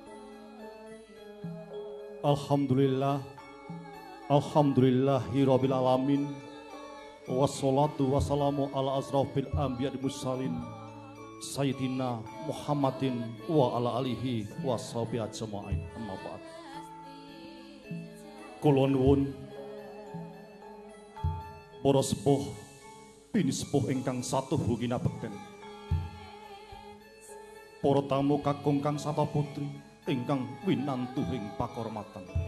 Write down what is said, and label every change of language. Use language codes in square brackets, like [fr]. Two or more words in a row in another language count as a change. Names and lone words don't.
[ar] الحمد لله رب العالمين. والصلاة والسلام على أشرف الأنبياء المرسلين سيدنا محمد وعلى آله وصحبه أجمعين. أما بعد. [jv] Kula nuwun para sepuh bini sepuh ingkang satuhu kinabekten, para tamu kakung kang sata putri ingkang winantuhing pakormatan.